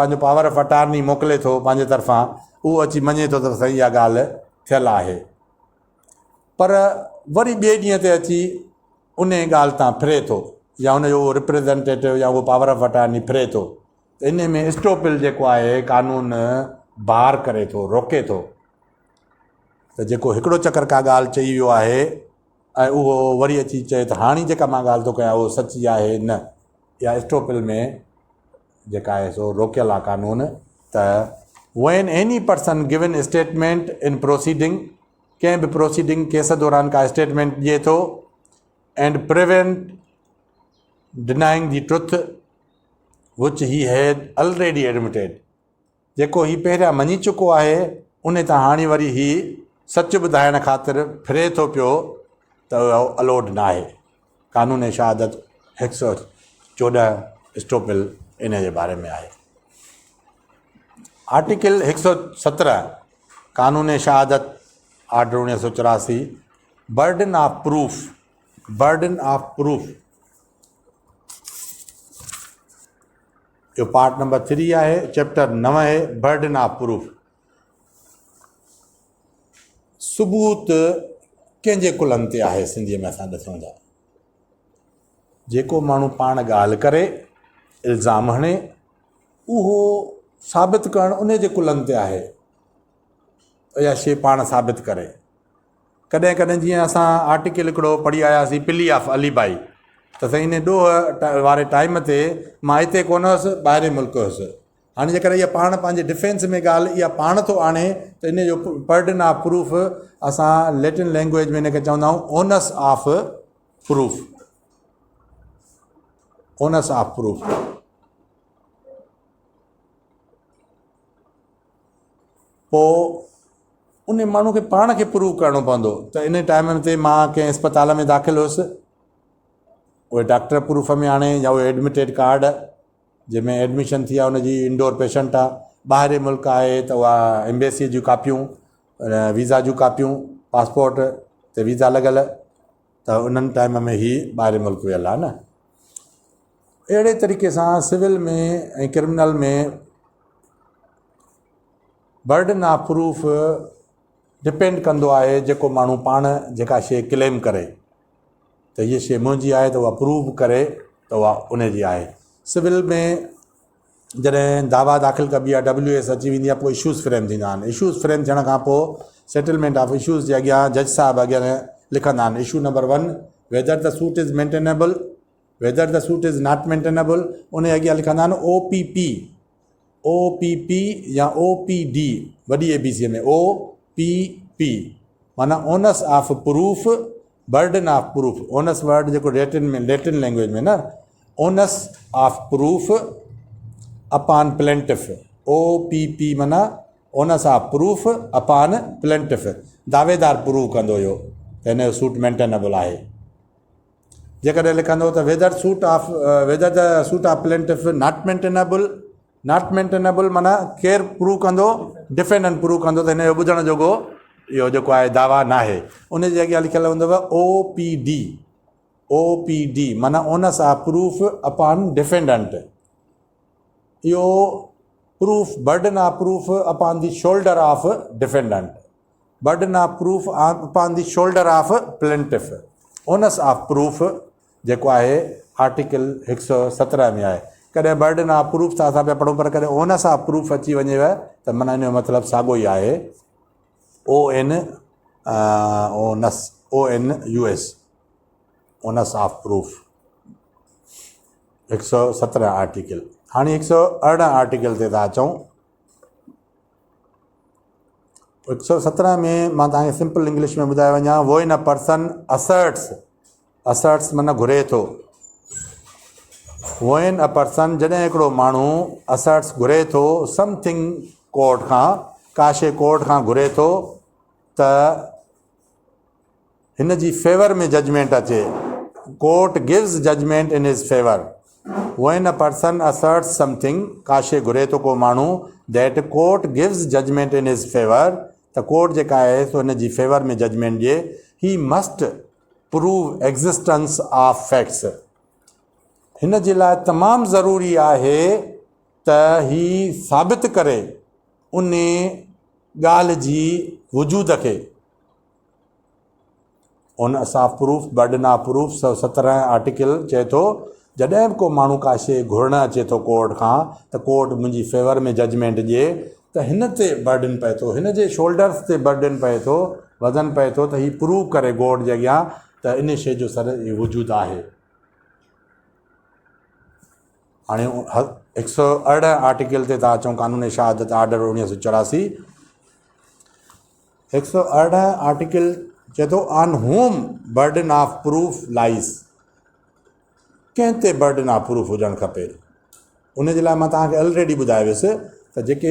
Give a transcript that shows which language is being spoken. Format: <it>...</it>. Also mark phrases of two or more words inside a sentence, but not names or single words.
<sd>पंहिंजो</sd> <en>power of attorney</en> <sd>मोकिले थो पंहिंजे तरफ़ां, उहो अची मञे थो त सही इहा ॻाल्हि थियलु आहे, पर वरी ॿिए ॾींहं ते अची उन ॻाल्हि तां फिरे थो, या उनजो उहो रिप्रेज़ेंटेटिव या उहो</sd> <en>power of attorney</en> <sd>फिरे थो, त इन में स्टॉपिल जेको आहे कानून बार करे थो, रोके थो। त जेको हिकिड़ो चकर का ॻाल्हि चई वियो आहे ऐं उहो वरी अची चए त हाणे जेका मां ॻाल्हि थो कयां उहो सची आहे, न, इहा स्टॉपिल में जेका आहे सो रोकियल आहे कानून।</sd> <en>त when any person given statement in proceeding,</en> <sd>कंहिं बि प्रोसीडिंग केस दौरान का स्टेटमेंट ॾिए थो</sd> <en>and prevent denying the truth which he had already admitted,</en> <sd>जेको ही पहिरियां मञी चुको आहे उन तां हाणे वरी ही सच ॿुधाइण ख़ातिर फिरे थो पियो, त उहो अलोड न आहे। कानून शहादत 114 स्टॉपिल इन जे बारे में आहे। आर्टिकल 117 कानून शहादत आर्डर 1984,</sd> <en>burden of proof</en> <sd>जो</sd> <en>part number</en> <sd>3 आहे, चैप्टर 9 आहे,</sd> <en>burden of proof.</en> <sd>सबूत कंहिंजे कुलनि ते आहे, सिंधीअ में असां ॾिसूं था, जेको माण्हू पाण ॻाल्हि करे इल्ज़ाम हणे उहो साबित करणु उन जे कुलनि ते आहे, इहा शइ पाण साबित करे। कॾहिं कॾहिं जीअं असां आर्टिकल हिकिड़ो पढ़ी आयासीं</sd> <en>plea of alibi,</en> <sd>त साईं इन ॾोह वारे टाइम ते मां हिते कोन हुअसि, ॿाहिरि मुल्क हुअसि। हाणे जेकर इहा पाण पंहिंजे डिफेंस में ॻाल्हि इहा पाण थो आणे त इन जो</sd> <en>burden of proof</en> <sd>असां</sd> <en>Latin language</en> <sd>में इनखे चवंदा आहियूं</sd> <en>onus of proof. onus of proof</en> <sd>पोइ उन माण्हू खे पाण खे प्रूव करिणो पवंदो। त इन टाइम ते मां कंहिं अस्पताल में दाख़िल हुयुसि, उहे डॉक्टर प्रूफ में आणे, या उहे</sd> <en>admitted card</en> <sd>जंहिंमें एडमिशन थी आहे उनजी,</sd> <en>indoor patient</en> <sd>आहे, ॿाहिरि मुल्क आहे त उहा एम्बेसी जूं कापियूं, वीज़ा जूं कापियूं, पासपोर्ट ते वीज़ा लॻल, त उन्हनि टाइम में ही ॿाहिरि मुल्क वियल आहे न। अहिड़े तरीक़े सां सिविल में ऐं क्रिमिनल में</sd> <en>burden of proof depend</en> <sd>कंदो आहे जेको माण्हू पाण जेका शइ क्लेम करे त हीअ शइ मुंहिंजी आहे, त उहा प्रूव करे त उहा उनजी आहे। सिविल में जॾहिं दावा दाख़िल कबी आहे, WS अची वेंदी आहे, पोइ</sd> <en>issues frame</en> <sd>थींदा आहिनि।</sd> <en>issues frame</en> <sd>थियण खां पोइ</sd> <en>settlement of issues</en> <sd>जे अॻियां जज साहब अॻियां लिखंदा आहिनि,</sd> <en>issue number 1 whether the suit is maintainable, whether the suit is not maintainable,</en> <sd>उन अॻियां लिखंदा आहिनि OPP या OPD, वॾी ABC में OPP माना</sd> <en>onus of proof, burden of proof. onus word</en> <sd>जेको</sd> <en>Latin language</en> <sd>में न,</sd> <en>onus of proof upon plaintiff,</en> <sd>OPP माना</sd> <en>onus of proof upon plaintiff,</en> <sd>दावेदार प्रूव कंदो हुयो त हिन जो</sd> <en>suit maintainable</en> <sd>आहे। जेकॾहिं लिखंदो त</sd> <en>whether the suit of plaintiff not maintainable, not maintainable</en> <sd>माना केरु प्रूव कंदो,</sd> <en>defendant prove</en> <sd>कंदो त हिन जो ॿुधण जोॻो इहो जेको आहे दावा न आहे। उन जे अॻियां लिखियलु हूंदव OPD माना</sd> <en>onus of proof upon defendant. इहो proof, burden of proof upon the shoulder of defendant, burden of proof upon the shoulder of plaintiff. onus of proof</en> <sd>जेको आहे आर्टिकल 117 में आहे। कॾहिं</sd> <en>burden of proof</en> <sd>त असां पिया पढ़ूं, पर कॾहिं</sd> <en>onus of proof</en> <sd>अची वञेव त माना इन जो मतिलबु साॻियो ई आहे,</sd> <en>ONUS, onus of proof 117 article.</en> <sd>हाणे 118 आर्टिकल ते था अचूं। 117 में मां तव्हांखे</sd> <en>simple English</en> <sd>में ॿुधाए वञा,</sd> <en>when a person asserts</en> <sd>माना घुरे थो।</sd> <en>when a person</en> <sd>जॾहिं हिकिड़ो माण्हू असर्ट्स घुरे थो समथिंग कोर्ट खां, का शइ कोर्ट खां घुरे थो त हिन जी फेवर में जजमेंट अचे,</sd> <en>court gives judgment in his favor, when a person asserts something</en> <sd>काशे घुरे तो को माण्हू</sd> <en>that court gives judgment in his favor</en> <sd>त कोर्ट जेका आहे सो हिन जी फेवर में जजमेंट ॾिए</sd> <en>he must prove existence of facts</en> <sd>हिन जे लाइ तमामु ज़रूरी आहे त ही साबित करे उन ॻाल्हि जी वजूद खे उन असां</sd> <en>proof burden of proof</en> <sd>117 आर्टिकल चए थो जॾहिं बि को माण्हू का शइ घुरणु अचे थो कोर्ट खां त कोर्ट मुंहिंजी फेवर में जजमेंट ॾिए त हिन ते बर्डन पए थो हिन जे शोल्डर्स ते बर्डन पए थो वज़न पए थो त हीउ प्रूव करे कोर्ट जे अॻियां त इन शइ जो सर वजूदु आहे हाणे 118 आर्टिकल ते था अचूं कानून शहादत आर्डर 1984 118 आर्टिकल चए थो</sd> <en>on whom burden of proof lies</en> <sd>कंहिं ते</sd> <en>burden of proof</en> <sd>हुजणु खपे उन जे लाइ मां तव्हांखे ऑलरेडी ॿुधायो हुयुसि त जेके</sd>